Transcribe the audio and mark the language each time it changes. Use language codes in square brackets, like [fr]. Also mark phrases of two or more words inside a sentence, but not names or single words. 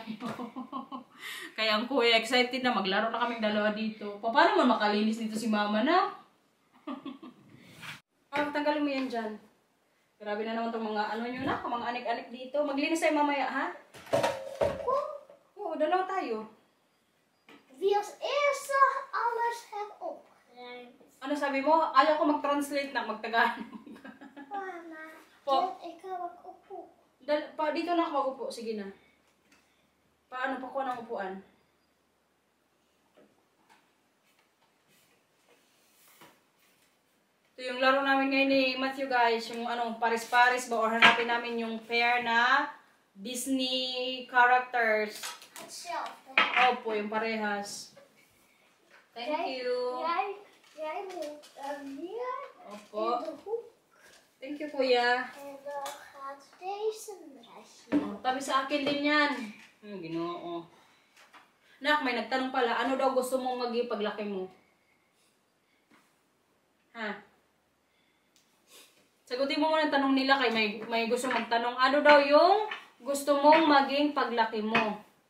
[tl] Kaya ang kuya, excited na. Maglaro na kaming dalawa dito. Paano mo makalinis dito si mama na? Tanggalin mo yan dyan. Grabe na naman itong mga nyo na. Mga anik-anik dito. Maglinis tayo mamaya, ha? Oo, dalawa tayo. [nl] Wie als eerste alles heb opgeruimd. [tl] Ano sabi mo? Ayaw ko mag-translate na mag-Tagalog. Mama, Po. [nl] ik ga wat opvoeden. [tl] Dito na ako mag-upo. Sige na. Paano pa ko ng upuan? Ito yung laro namin ngayon ni Matthew, guys. Yung paris-paris ba? Or hanapin namin yung pair na Disney characters. [nl] Hetzelfde. [tl] Opo, yung parehas. [en] Thank you. [nl] Jij moet hier [tl] Opo. [nl] in de hoek. [en] Thank you, kuya. [nl] En dan gaat deze meisje. [tl] Tabi sa akin din yan. Ginoo. Nak, may nagtanong pala, ano daw gusto mong maging paglaki mo? Ha? Sagutin mo muna ang tanong nila kay may gusto magtanong. Ano daw yung gusto mong maging paglaki mo?